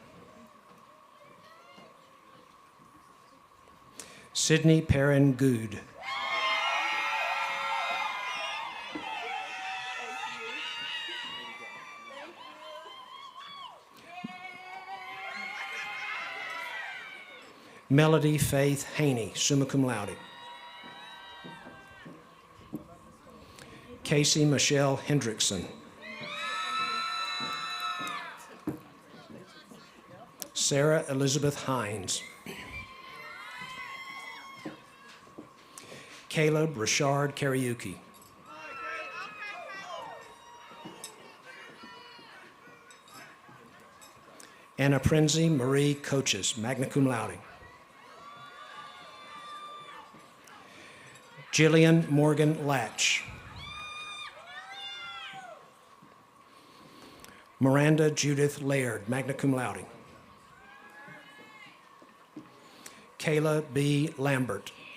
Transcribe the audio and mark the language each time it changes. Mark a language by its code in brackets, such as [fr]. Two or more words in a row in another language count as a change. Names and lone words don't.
[en] Sydney Perrin Good. Melody Faith Haney, [la] summa cum laude. [en] Casey Michelle Hendrickson. Sarah Elizabeth Hines. Caleb Richard Kariuki. Anna Prenzi Marie Coaches, [la] magna cum laude. [en] Jillian Morgan Latch. Miranda Judith Laird, [la] magna cum laude. [en] Kayla B. Lambert.